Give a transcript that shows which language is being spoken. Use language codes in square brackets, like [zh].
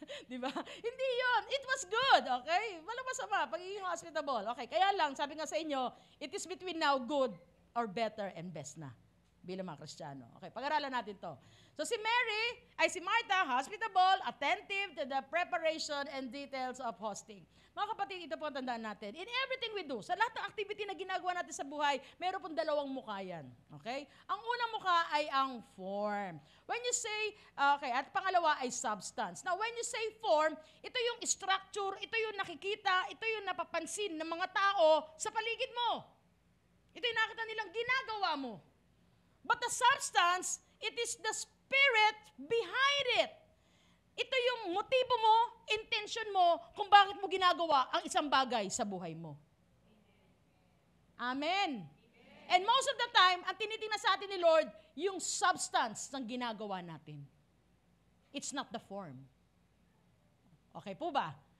[tl] Diba? Hindi yon. [en] It was good, okay? [tl] Walang masama, pagiging hospitable. Okay, kaya lang, sabi nga sa inyo, [en] it is between now good or better and best [tl] na bilang mga Kristiyano. Okay, pag-aralan natin to. [en] So si Martha, hospitable, attentive to the preparation and details of hosting. [tl] Mga kapatid, ito po ang tandaan natin. [en] In everything we do, [tl] sa lahat ng activity na ginagawa natin sa buhay, meron pong dalawang mukha yan. Okay? Ang unang mukha ay ang form. [en] When you say, okay, [tl] at pangalawa ay [en] substance. Now, when you say form, [tl] ito yung structure, ito yung nakikita, ito yung napapansin ng mga tao sa paligid mo. Ito yung nakita nilang ginagawa mo. [en] But the substance, it is the spirit behind it. [tl] Ito yung motibo mo, intention mo, kung bakit mo ginagawa ang isang bagay sa buhay mo. Amen. [en] And most of the time, [tl] ang tinitingnan sa atin ni Lord, yung substance ng ginagawa natin. [en] It's not the form. [tl] Okay po ba?